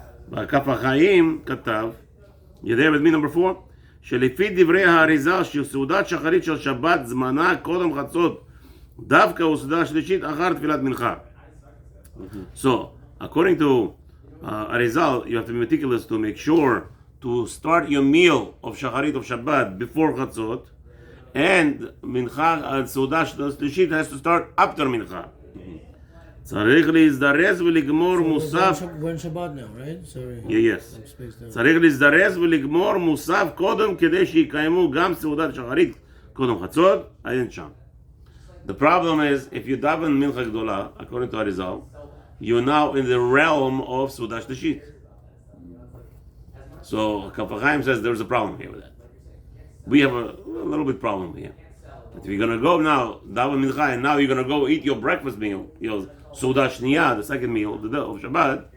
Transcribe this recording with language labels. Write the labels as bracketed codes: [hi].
[he] והכף החיים כתב, [en] you there with me number 4? [he] שלפי דברי האריזה שסעודת שחרית של שבת זמנה קודם חצות דווקא הוא סעודה שלישית אחר תפילת מנחה. [en] So, according to Arizal, you have to be meticulous to make sure to start your meal of shacharit of Shabbat before chatzot, and mincha סעודה שלישית has to start after mincha. [he] צריך להזדרז ולגמור מוסף. [en] We're in Shabbat now, right? Sorry. Yes. I'm spaced out. [he] צריך להזדרז ולגמור מוסף קודם כדי שיקיימו גם סעודת שחרית קודם חצות, אין שם. [en] The problem is, if you daven mincha gdola, according to Arizal, you're now in the realm of Sudash Tashit. So Kaf says there's a problem here with that. We have a little bit problem here. But if you're gonna go now, daven mincha, and now you're gonna go eat your breakfast meal, your Sudash Niyah, the second meal of the day of Shabbat.